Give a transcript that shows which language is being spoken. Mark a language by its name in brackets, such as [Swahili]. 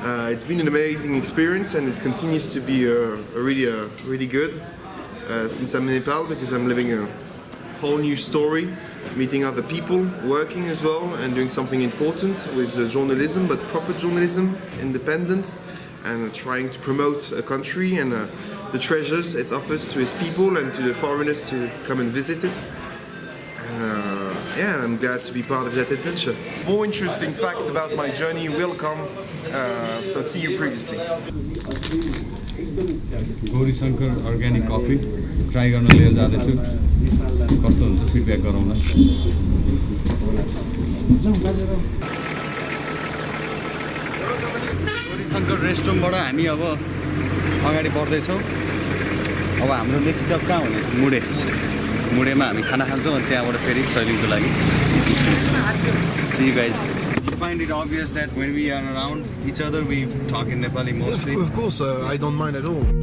[English] It's been an amazing experience and it continues to be really good since I'm in Nepal because I'm living a whole new story, meeting other people, working as well and doing something important with journalism, but proper journalism, independent, and trying to promote a country and the treasures it offers to its people and to the foreigners to come and visit it. Yeah, I'm glad to be part of that adventure. More interesting fact about my journey will come, so see you previously. [Nepali] Gaurishankar organic coffee try गर्न लिएर जाँदैछु कस्तो हुन्छ feedback गरौँ न गौरीशङ्कर रेस्टुरेन्टबाट हामी अब अगाडि बढ्दैछौँ अब हाम्रो नेक्स्ट स्टप कहाँ हुनेछ मुडेमा हामी खाना खान्छौँ अनि त्यहाँबाट फेरि शैलिङको लागि [English] See you guys. You find it obvious that when we are around each other we talk in Nepali mostly? Of course, I don't mind at all.